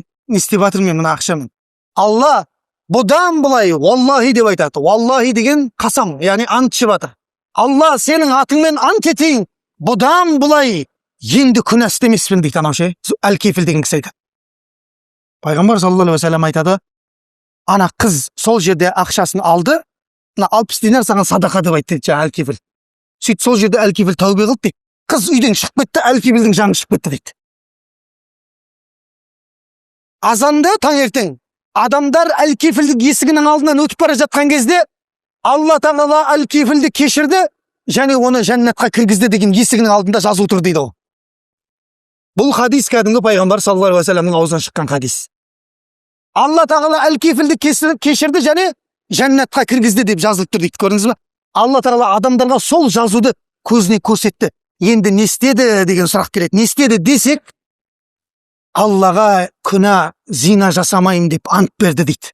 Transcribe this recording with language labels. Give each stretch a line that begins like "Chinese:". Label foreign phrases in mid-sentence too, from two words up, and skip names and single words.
Kazakh: Не істеп жатырмын мен мына ақшамен? Алла бұдан былай уаллахи деп айтады. Уаллахи деген қасам, яғни ант ішіп жатыр. Алла, сенің атыңмен ант етейін, бұдан былай енді күнә істемеспін дейді анау ше. Әл-кифіл деген кісі айтады. Пайғамбар
Arabic: صلى الله عليه وسلم
Kazakh: айтады, ана қыз сол жерде ақшасын алды, 60 динар саған садақа деп айтты дейді әл-кифіл. Сөйтіп сол жерде әл-кифіл тәубе қылды дейді. Қыз үйден шығып кетті, әл-кифілдің жаны шығып кетті дейді. Азанда таңертең адамдар әл-кифілдің есігінің алдынан өтіп бара жатқан кезде Алла Тағала әл-кифілді кешірді және оны жәннатқа кіргізді деген есігінің алдында жазу тұр дейді ол. Бұл хадис кәдімгі пайғамбар
Arabic: صلى الله عليه وسلم
Kazakh: аузынан шыққан хадис. Алла Тағала әл-кифілді кешірді және жәннатқа кіргізді деп жазылып тұр дейді. Көрдіңіз ба? Алла Тағала адамдарға сол жазуды көзіне көрсетті. Енді не істеді деген сұрақ келеді. Не істеді десек, Аллаға күнә зина жасамайын деп ант берді дейді.